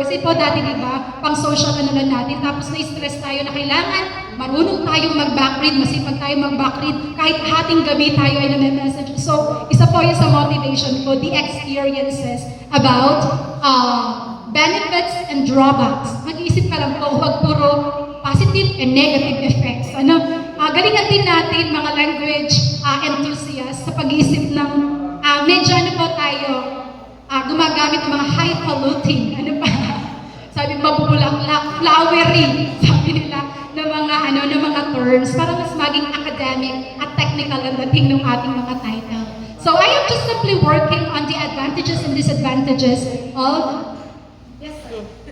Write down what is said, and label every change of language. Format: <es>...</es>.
<tl>Kasi po dati, di ba, pang social ano lang natin, tapos na-stress tayo na kailangan marunong tayong mag-backread, masipag tayo mag-backread, kahit hating gabi tayo ay name-message.</tl> <en>So,</en> <tl>isa po yun sa motivation ko,</tl> <en>the experiences about benefits and drawbacks.</en> <tl>Mag-iisip ka lang po, huwag puro positive and negative effects. Ano? Galingan din natin mga language enthusiasts sa pag-iisip ng medyo ano po tayo, gumagamit ng mga highfalutin, ano pa, sabi mabubulaklak, flowery, sabi nila, ng mga terms para mas maging academic at technical ang dating ng ating mga title.</tl> <en>So I am just simply working on the advantages and disadvantages of yes, sir.</en>